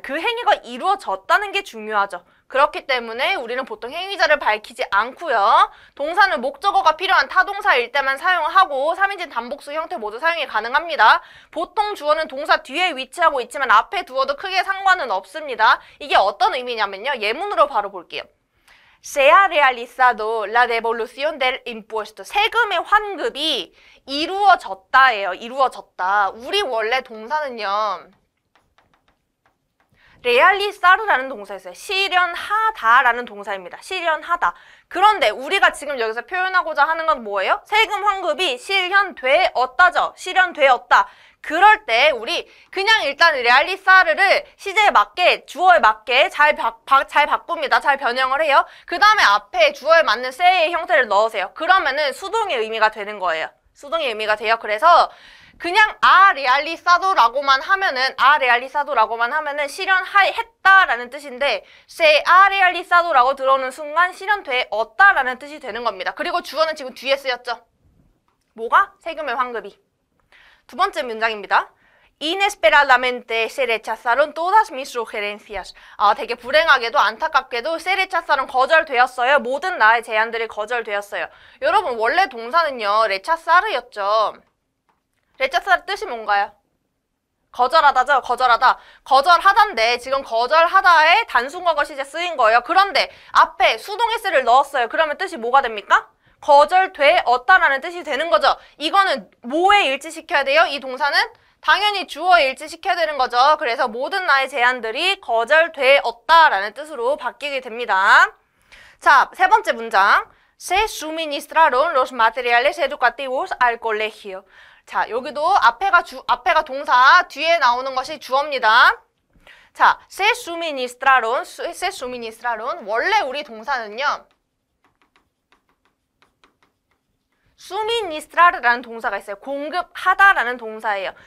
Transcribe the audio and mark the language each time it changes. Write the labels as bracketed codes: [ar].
[ko] 그 행위가 이루어졌다는 게 중요하죠. 그렇기 때문에 우리는 보통 행위자를 밝히지 않고요. 동사는 목적어가 필요한 타동사일 때만 사용하고 3인칭 단복수 형태 모두 사용이 가능합니다. 보통 주어는 동사 뒤에 위치하고 있지만 앞에 두어도 크게 상관은 없습니다. 이게 어떤 의미냐면요. 예문으로 바로 볼게요. [es] Se ha realizado la devolución del impuesto. [ko] 세금의 환급이 이루어졌다예요. 이루어졌다. 우리 원래 동사는요. realiza르라는 동사였어요. 실현하다라는 동사입니다. 실현하다. 그런데 우리가 지금 여기서 표현하고자 하는 건 뭐예요? 세금 환급이 실현되었다죠. 실현되었다. 그럴 때 우리 그냥 일단 레알리사르를 시제에 맞게 주어에 맞게 잘 바꿉니다. 잘 변형을 해요. 그 다음에 앞에 주어에 맞는 세의 형태를 넣으세요. 그러면은 수동의 의미가 되는 거예요. 수동의 의미가 돼요. 그래서 그냥 아 realizado라고만 하면은 실현했다라는 뜻인데 [es] se ha realizado [ko] 라고 들어오는 순간 실현되었다라는 뜻이 되는 겁니다. 그리고 주어는 지금 뒤에 쓰였죠. 뭐가? 세금의 환급이. 두 번째 문장입니다. [es] Inesperadamente se rechazaron todas mis sugerencias. [ko] 되게 불행하게도 안타깝게도 [es] se rechazaron [ko] 거절되었어요. 모든 나의 제안들이 거절되었어요. 여러분 원래 동사는요. rechazar였죠. rechazar 뜻이 뭔가요? 거절하다죠. 거절하다. 거절하다인데 지금 거절하다의 단순과거 시제 쓰인 거예요. 그런데 앞에 수동 s를 넣었어요. 그러면 뜻이 뭐가 됩니까? 거절되었다라는 뜻이 되는 거죠. 이거는 뭐에 일치시켜야 돼요? 이 동사는 당연히 주어에 일치시켜야 되는 거죠. 그래서 모든 나의 제안들이 거절되었다라는 뜻으로 바뀌게 됩니다. 자, 세 번째 문장. [es] Se suministraron los materiales educativos al colegio. [ko] 자, 여기도 앞에가 동사, 뒤에 나오는 것이 주어입니다. 자, [es] se suministraron [ko] 원래 우리 동사는요. suministrar라는 동사가 있어요. 공급하다라는 동사예요.